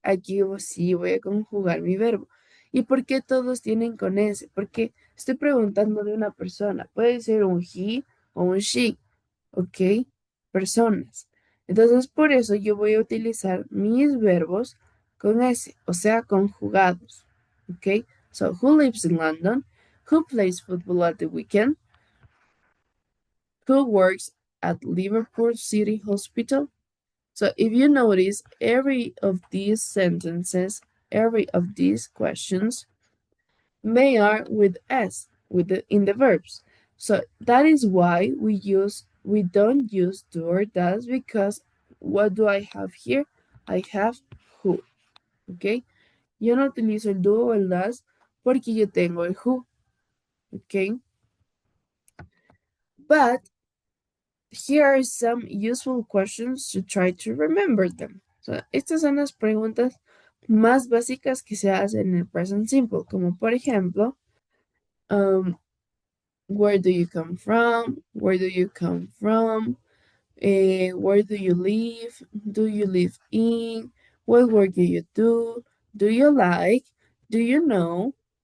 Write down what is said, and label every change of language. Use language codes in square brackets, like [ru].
[es] Aquí sí voy a conjugar mi verbo. ¿Y por qué todos tienen con ese? Porque estoy preguntando de una persona. Puede ser un he o un she. ¿Ok? Personas. Entonces, por eso yo voy a utilizar mis verbos con ese, o sea, conjugados. [en] ¿Ok? So, who lives in London? Who plays football at the weekend? Who works at Liverpool City Hospital? So if you notice, every of these sentences, every of these questions, they are with s in the verbs. So that is why we don't use do or does, because what do I have here? I have who. Okay. [es] Yo no utilizo el do o el does porque yo tengo el who. Okay. [en] But here are some useful questions to try to remember them. [es] So, estas son las preguntas más básicas que se hacen en el present simple, como por ejemplo, um, where do you come from? [en] Where do you come from? Where do you live? Do you live in? What work do you do? Do you like? Do you know?